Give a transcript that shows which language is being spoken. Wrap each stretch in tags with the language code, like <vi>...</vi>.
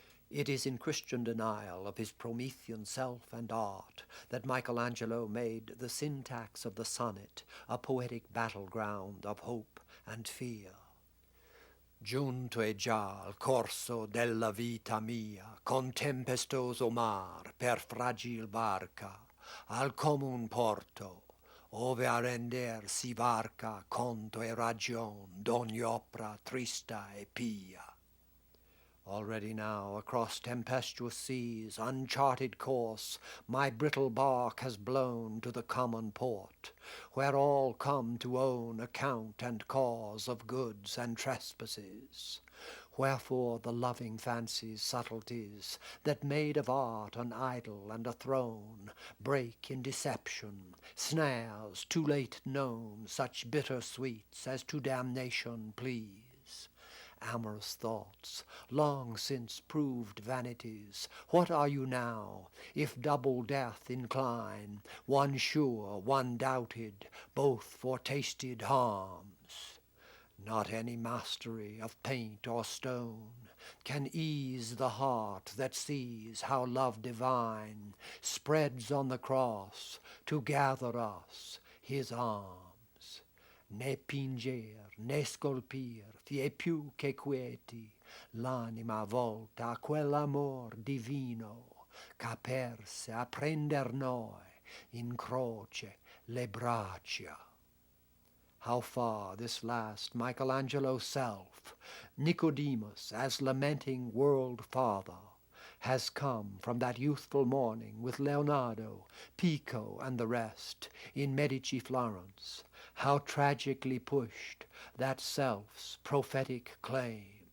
<en>It is in Christian denial of his Promethean self and art that Michelangelo made the syntax of the sonnet a poetic battleground of hope and fear.</en> <it>Giunto è già al corso della vita mia, con tempestoso mar per fragil barca, al comun porto, ove a render si varca conto e ragion d'ogni opera trista e pia.</it> <en>Already now, across tempestuous seas, uncharted course, my brittle bark has blown to the common port, where all come to own account and cause of goods and trespasses. Wherefore the loving fancy's subtleties, that made of art an idol and a throne, break in deception, snares too late known, such bitter sweets as to damnation please. Amorous thoughts, long since proved vanities, what are you now, if double death incline, one sure, one doubted, both foretasted harms? Not any mastery of paint or stone can ease the heart that sees how love divine spreads on the cross to gather us, his arms.</en> <it>Né pinger, né scolpir, fie più che quieti, l'anima volta a quell'amor divino, qu'aperse a prender noi in croce le braccia.</it> <en>How far this last Michelangelo's self, Nicodemus as lamenting world father, has come from that youthful morning with Leonardo, Pico, and the rest in Medici Florence, how tragically pushed that self's prophetic claim.</en>